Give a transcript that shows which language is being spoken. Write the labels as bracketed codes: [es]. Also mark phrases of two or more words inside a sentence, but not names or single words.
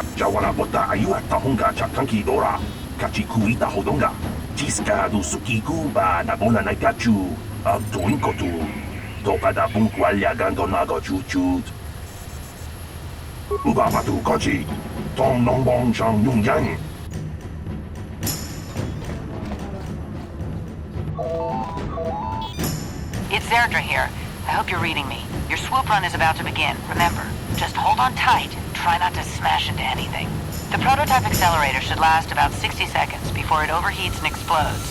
[en] Jawana bota ayuata honga chakanki dora. Kachi kuita hodonga. Tiska du suki kuba na bona na kachu. Abtuinkotu. Toka da bunkwalya gandonago chuchut. Uba matu kochi. Tong nongbong chang yung yang. It's Zerdra here. I hope you're reading me. Your swoop run is about to begin, remember. Just hold on tight and try not to smash into anything. The prototype accelerator should last about 60 seconds before it overheats and explodes.